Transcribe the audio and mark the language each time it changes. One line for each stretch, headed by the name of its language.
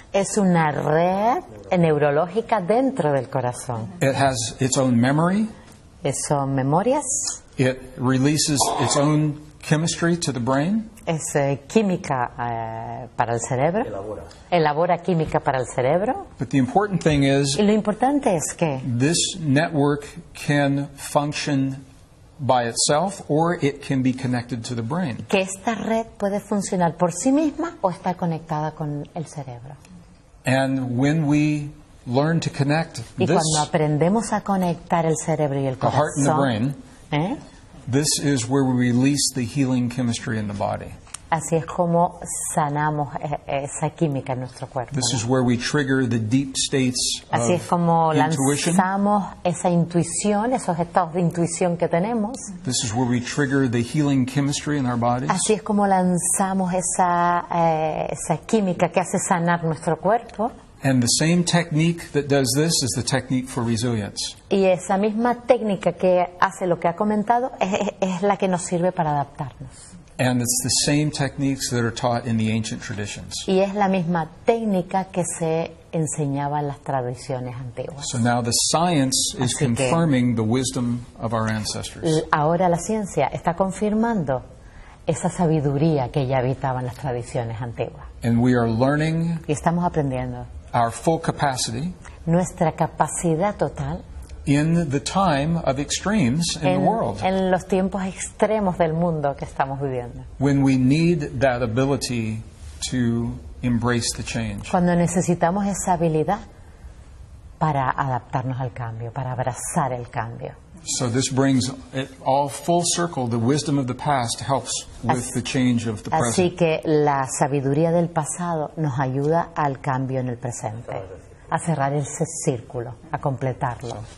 Spanish: Es una red neurológica dentro del corazón.
English: It has its own memory.
Spanish: Son memorias.
English: It releases its own chemistry to the brain.
Spanish: Es química para el cerebro. Elabora química para el cerebro.
English: But the important thing is,
Spanish: y lo importante es que
English: this network can function by itself or it can be connected to the brain.
Spanish: Que esta red puede funcionar por sí misma o está conectada con el cerebro.
English: And when we learn to connect
Spanish: Y
English: this,
Spanish: cuando aprendemos a conectar el cerebro y el
English: the heart and the
Spanish: corazón,
English: brain, this is where we release the healing chemistry in the body.
Spanish: así es como sanamos esa química en nuestro cuerpo.
English: This
Spanish: ¿no?
English: is where we trigger the deep states
Spanish: Así es como
English: of intuition.
Spanish: lanzamos esa intuición, esos estados de intuición que tenemos.
English: This is where we trigger the healing chemistry in our bodies.
Spanish: Así es como lanzamos esa química que hace sanar nuestro cuerpo.
English: And the same technique that does this is the technique for resilience.
Spanish: Y esa misma técnica que hace lo que ha comentado es la que nos sirve para adaptarnos.
English: And it's the same techniques that are taught in the ancient traditions.
Spanish: Y es la misma técnica que se enseñaba en las tradiciones antiguas.
English: So now the science is
Spanish: Así que-
English: confirming the wisdom of our ancestors.
Spanish: Ahora la ciencia está confirmando esa sabiduría que ya habitaba en las tradiciones antiguas.
English: And we are learning
Spanish: Y estamos aprendiendo
English: our full capacity
Spanish: nuestra capacidad total
English: in the time of extremes in the world,
Spanish: en los tiempos extremos del mundo que estamos viviendo.
English: when we need that ability to embrace the change.
Spanish: Cuando necesitamos esa habilidad para adaptarnos al cambio, para abrazar el cambio.
English: So this brings it all full circle. The wisdom of the past helps with the change of the
Spanish: Así
English: present.
Spanish: que la sabiduría del pasado nos ayuda al cambio en el presente, a cerrar ese círculo, a completarlo.